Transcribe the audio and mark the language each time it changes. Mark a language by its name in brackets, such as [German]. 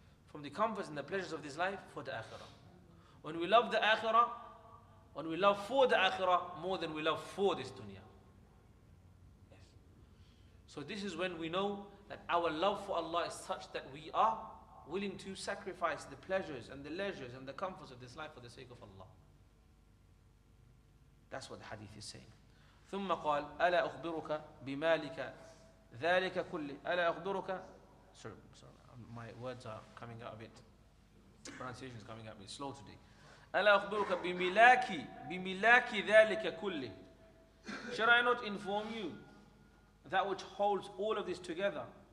[English] From the comforts and the pleasures of this life for the akhirah. When we love the akhirah, when we love for the akhirah more than we love for this dunya. Yes. So this is when we know that our love for Allah is such that we are willing to sacrifice the pleasures and the leisures and the comforts of this life for the sake of Allah. That's what the hadith is saying. [Arabic] ثم قال ألا أخبرك بمالك ذلك كله ألا أخبرك. [English] Sorry, my words are coming out a bit, pronunciation is coming out a bit slow today. [Arabic] ألا أخبرك بملاك ذلك كله. [English] Should I not inform you that which holds all of this together?